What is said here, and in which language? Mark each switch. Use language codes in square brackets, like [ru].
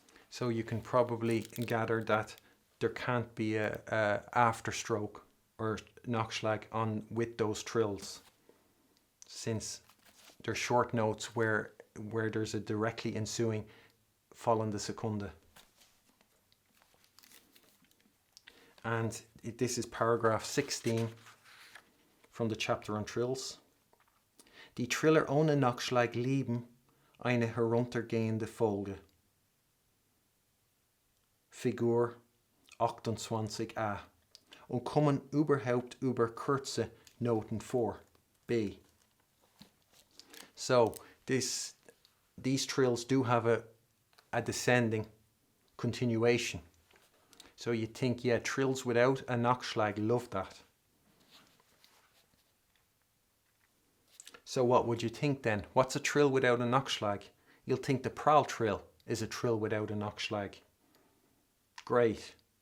[en] So you can probably gather that there can't be a afterstroke or Nachschlag on with those trills, since they're short notes where there's a directly ensuing fallende Sekunde. And this is paragraph 16 from the chapter on trills. [de] Die Triller ohne Nachschlag lieben eine heruntergehende Folge. Figur 28a und kommen überhaupt über kurze Noten vor. [en] B. So these trills do have a descending continuation. So you think, yeah, trills without a Nachschlag, love that. So what would you think then? What's a trill without a Nachschlag? You'll think the Prall-Trill is a trill without a Nachschlag. Great.